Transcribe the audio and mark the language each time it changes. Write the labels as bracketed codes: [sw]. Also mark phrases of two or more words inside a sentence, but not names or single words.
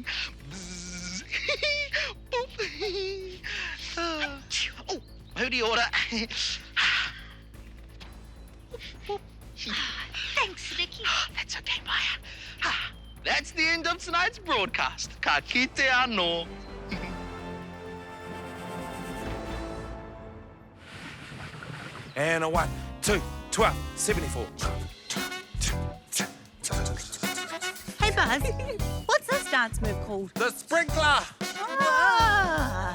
[en] Bzzz. Boop. Oh, hootie order. Thanks, Vicky. That's okay, Maya. That's the end of tonight's broadcast. [mi] Ka kite anō. [en] And a 1, 2, 12, 74. Hey, Buzz, what's this dance move called? The sprinkler! Ah.